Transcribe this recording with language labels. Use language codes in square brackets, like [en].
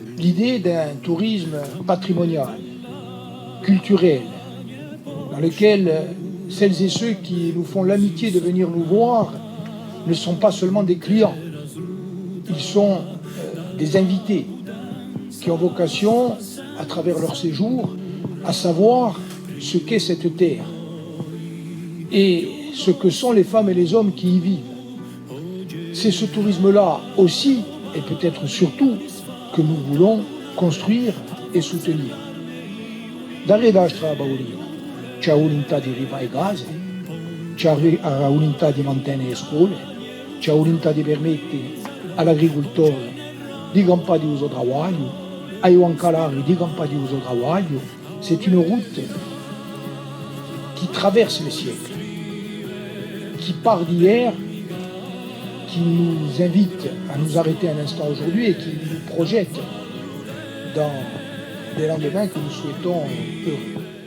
[fr] L'idée d'un tourisme patrimonial, culturel, dans lequel celles et ceux qui nous font l'amitié de venir nous voir ne sont pas seulement des clients, ils sont des invités qui ont vocation, à travers leur séjour, à savoir ce qu'est cette terre et ce que sont les femmes et les hommes qui y vivent. C'est ce tourisme-là aussi, et peut-être surtout, que nous voulons construire et soutenir. [co] Darrere la Strada Baolina c'è la volontà di rifare le case, c'è la volontà di mantenere le scuole, c'è la volontà di permettere all'agricoltore di campare di uso travaglio, ai bancalari di campare di uso travaglio. [fr] C'est une route qui traverse les siècles, qui part d'hier, qui nous invite à nous arrêter un instant aujourd'hui et qui nous projette dans des lendemains que nous souhaitons heureux.